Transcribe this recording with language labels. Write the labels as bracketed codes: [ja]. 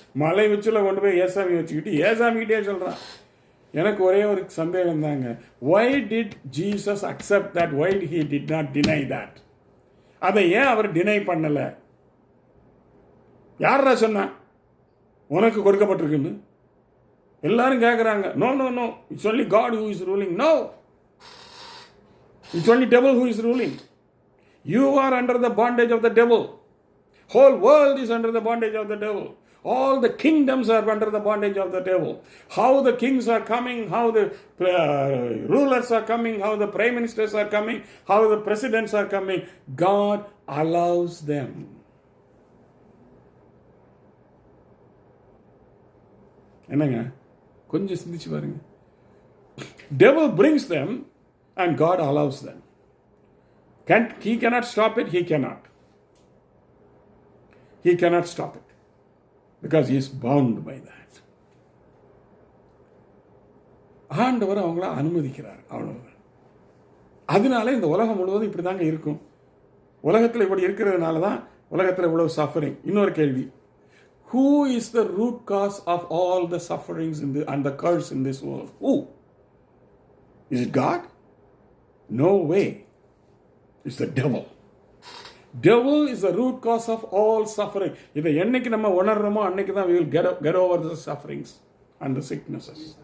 [ta] மலை உச்சியில் கொண்டு போய் ஏசாமி வச்சுக்கிட்டு ஏசாமிக்கிட்டே சொல்கிறான். எனக்கு ஒரே ஒரு சந்தேகம் தாங்க, [en] why did Jesus accept that? Why he did not deny that? [ta] அதை ஏன் அவர் டினை பண்ணலை? யாரா சொன்னா உனக்கு கொடுக்கப்பட்டிருக்குன்னு? எல்லாரும் கேட்குறாங்க. [en] No no no, it's only God who is ruling. No, it's only devil who is ruling. You are under the bondage of the devil. Whole world is under the bondage of the devil. All the kingdoms are under the bondage of the devil. How the kings are coming, how the rulers are coming, how the prime ministers are coming, how the presidents are coming, God allows them. [ta] என்னங்க, கொஞ்சம் சிந்திச்சு பாருங்க. [en] Devil brings them and God allows them. He cannot stop it. He cannot stop it because he is bound by that. [ta] ஆண்டவர் அவங்கள அனுமதிக்கிறார், அவ்வளவுதான். அதனால இந்த உலகம் முழுவதும் இப்படி தாங்க இருக்கும். உலகத்தில் இப்படி இருக்கிறதுனால தான் உலகத்தில் இவ்வளவு சஃபரிங். இன்னொரு கேள்வி, [en] who is the root cause of all the sufferings and the curse in this world? Who? Is it God? No way. It's the devil. Devil is the root cause of all suffering. [ta] இதை என்னைக்கு நம்ம உணர்றோமோ அன்னைக்கு தான் [en] we will get over the sufferings and the sicknesses.